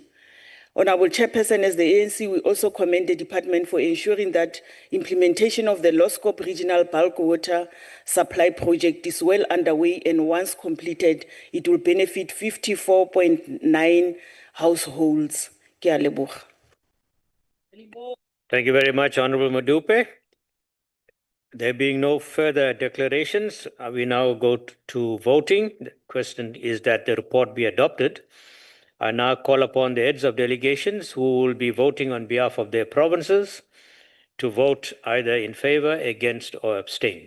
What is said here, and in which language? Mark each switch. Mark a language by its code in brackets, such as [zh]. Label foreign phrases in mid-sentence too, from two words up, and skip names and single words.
[en] Honorable Chairperson, as the ANC, we also commend the department for ensuring that implementation of the Loskop Regional Bulk Water Supply Project is well underway, and once completed, it will benefit 54.9 households. [nso] Ke a leboga. [en] Thank you very much, Honorable Madupe. There being no further declarations, we now go to voting. The question is that the report be adopted. I now call upon the heads of delegations who will be voting on behalf of their provinces to vote either in favor, against, or abstain.